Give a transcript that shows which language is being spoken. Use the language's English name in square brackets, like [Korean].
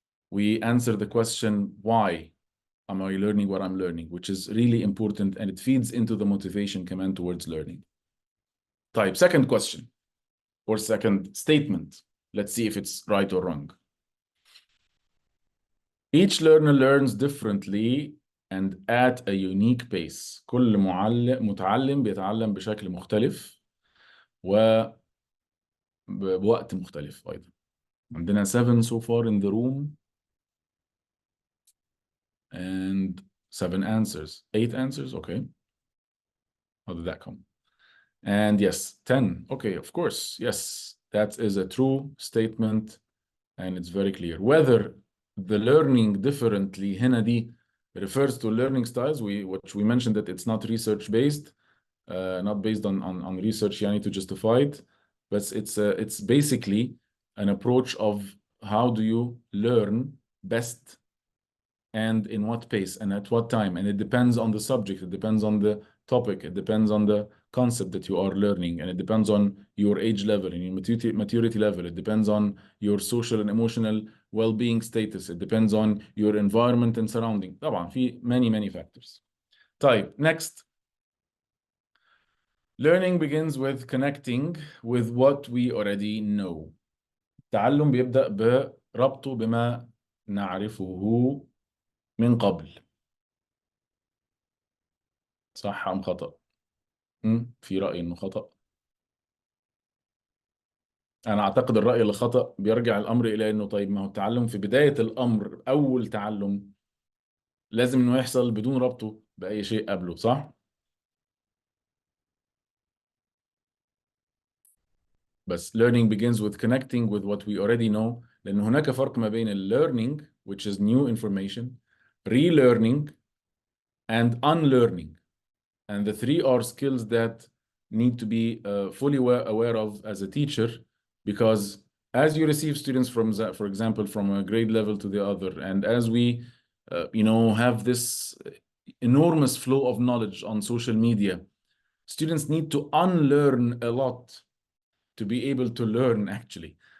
[English] We answer the question, why am I learning what I'm learning, which is really important and it feeds into the motivation command towards learning. [Arabic] طيب, [English] second question or second statement. Let's see if it's right or wrong. Each learner learns differently and at a unique pace. [Arabic] كل متعلم بيتعلم بشكل مختلف وبوقت مختلف أيضا. عندنا [English] 7 so far in the room and 7 answers. 8 answers, okay. How did that come? And yes, 10. Okay, of course, yes. That is a true statement and it's very clear. Whether the learning differently [Arabic] هنا دي [English] refers to learning styles, which we mentioned that it's not research-based, not based on research [Arabic] يعني [English] to justify it, but it's basically an approach of how do you learn best and in what pace and at what time. And it depends on the subject, it depends on the topic, it depends on the concept that you are learning, and it depends on your age level and your maturity level. It depends on your social and emotional well-being status. It depends on your environment and surrounding. [Arabic] طبعا في [English] many factors. [Arabic] طيب, [English] next. Learning begins with connecting with what we already know. [Arabic] التعلم بيبدأ بربطه بما نعرفه من قبل. صح أم خطأ؟ في رأي إنه خطأ. أنا أعتقد الرأي اللي خطأ بيرجع الأمر إلى إنه طيب ما هو التعلم في بداية الأمر، أول تعلم لازم إنه يحصل بدون ربطه بأي شيء قبله، صح؟ بس [English] learning begins with connecting with what we already know، [Arabic] لأن هناك فرق ما بين [English] learning which is new information, relearning and unlearning. And the three are skills that need to be fully aware of as a teacher, because as you receive students from, for example, from a grade level to the other, and as we, have this enormous flow of knowledge on social media, students need to unlearn a lot to be able to learn actually.